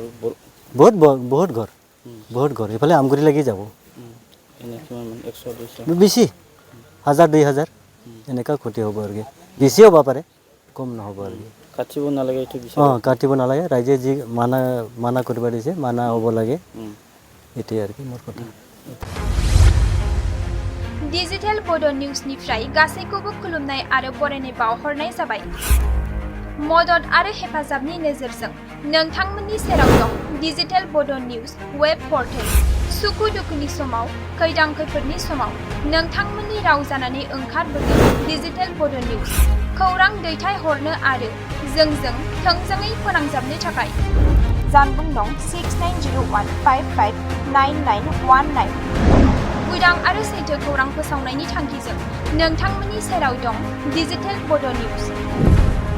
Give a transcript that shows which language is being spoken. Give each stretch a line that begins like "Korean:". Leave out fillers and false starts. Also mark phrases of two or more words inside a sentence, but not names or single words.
Assamese: বহুত ঘৰ এইফালে আমগুৰি লাগি যাব বেছি 1000-2000 এনেকুৱা ক্ষতি হ'ব আৰু বেছি হ'ব পাৰে কম নহ'ব আৰু কাটিব নালাগে এইটো কাটিব নালাগে ৰাইজে যি মানা কৰিব দিছে মানা হ'ব লাগে এইটোৱে আৰু মোৰ কথা
Bodo: डिजिटेल बड' निउसनिफ्राय गासैखौबो खुलुमनाय आरो बरायनाय बावहरनाय जाबाय मदद आरो हेफाजाबनि नोजोरजों नोंथांमोननि सेराव दं डिजिटेल बड' निउस
English: web portal
Bodo: सुखु दुखुनि समाव खैदां खैफोदनि समाव नोंथांमोननि राव जानानै ओंखारबोगोन डिजिटेल बड' निउस खौरां दैथायहरनो आरो जोंजों थोंजोङै फोनांजाबनो थाखाय जानबुं नं 6901559919 उदां आरो सैथो खौरां फोसावनायनि थांखिजों नोंथांमोननि सेराव दं डिजिटेल बड' निउज।